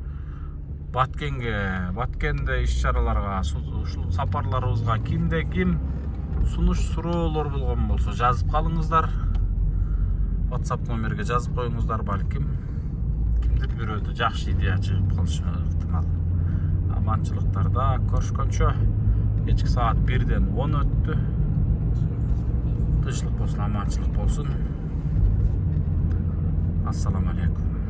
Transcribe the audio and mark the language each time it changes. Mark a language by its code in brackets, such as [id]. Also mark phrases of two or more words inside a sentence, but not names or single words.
[ky] Баткенде иш-чараларга, ушул сапарларыбызга кимде ким сунуш суроолор болгон болсо жазып калыңыздар. WhatsApp номерге жазып коюңуздар, балким кимдир бирөөдө жакшы идея чыгып калышы ыктымал. Амандыктарда көрүшкөнчө. Кечки саат 1ден 10 өттү. Тынчтык болсун, амандык болсун. [ar] السلام عليكم.